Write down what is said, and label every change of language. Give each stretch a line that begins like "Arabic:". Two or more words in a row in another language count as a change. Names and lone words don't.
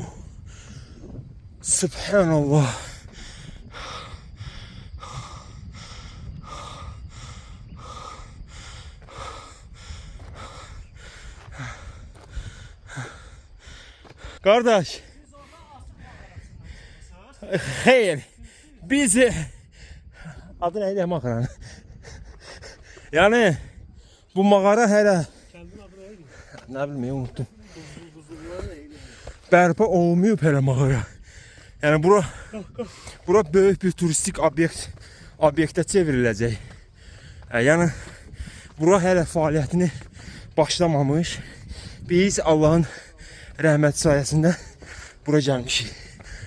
Turkish: Subhanallah. Kardeş. Hayır. Biz adı neydi mağaranın? Yani bu mağara hələ ne bileyim unuttum.
Azerbaijani: Bərpa olmayıb hələ mağara. Yani bura böyük bir turistik obyektə çevriləcək. Yani bura hələ fəaliyyətini başlamamış. Biz Allah'ın rəhmət sayəsində bura gəlmişik.